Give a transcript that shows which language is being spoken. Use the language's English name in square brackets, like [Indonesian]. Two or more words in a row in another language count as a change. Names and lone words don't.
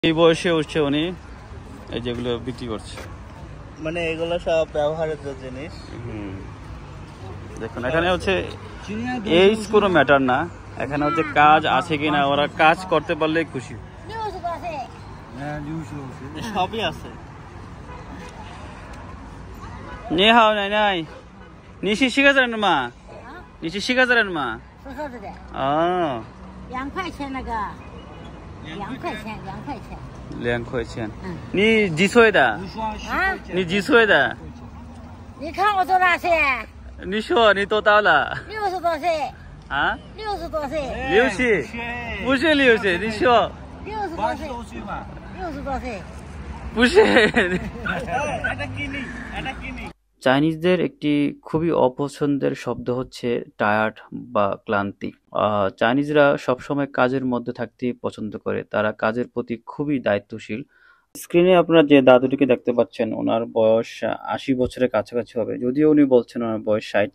[Bangla] এই বয়সে উঠছে উনি এই যেগুলো বিক্রি করছে, মানে এগুলো সব ব্যবহারের জিনিস। দেখুন এখানে হচ্ছে এইজ কোনো ম্যাটার না, এখানে হচ্ছে কাজ আছে কিনা, ওরা কাজ করতে পারলেই খুশি। সবই আছে। [Chinese] 你好，奶奶，你是西安人吗？你是西安人吗？是盒子的。哦 2块钱那个，2块钱。 2块钱。你几岁的？啊？你几岁的？你看我多大岁？你说你多大了？ 60多岁。啊？60多岁。 60？不是60，你说 60多岁。60多岁。 [Bangla] 不是。চাইনিজদের একটি খুবই অপছন্দের শব্দ হচ্ছে টায়ার্ড বা ক্লান্তি। চাইনিজরা সবসময় কাজের মধ্যে থাকতেই পছন্দ করে, তারা কাজের প্রতি খুবই দায়িত্বশীল। স্ক্রিনে আপনারা যে দাদুটিকে দেখতে পাচ্ছেন, ওনার বয়স 80 বছরের কাছাকাছি হবে, যদিও উনি বলছেন ওনার বয়স 60।